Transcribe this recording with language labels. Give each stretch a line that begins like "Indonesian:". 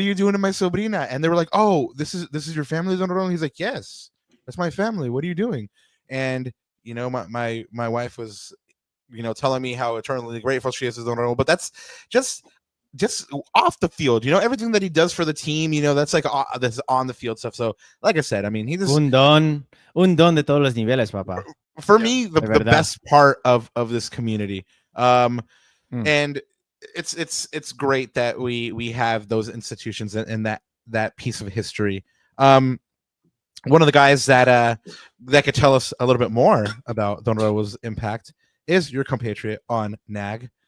English: are you doing to my sobrina?" And they were like, "Oh, this is your family, Don Raul?" And he's like, "Yes, that's my family. What are you doing?" And my wife was, telling me how eternally grateful she is to Don Raul, but that's just off the field, everything that he does for the team, that's like that's on the field stuff. So like I said, I mean, he just
Spanish: un don de todos los niveles, papá.
English: For me, the best part of this community, and it's great that we have those institutions and that piece of history. One of the guys that could tell us a little bit more about Don Raul's impact is your compatriot on NAG.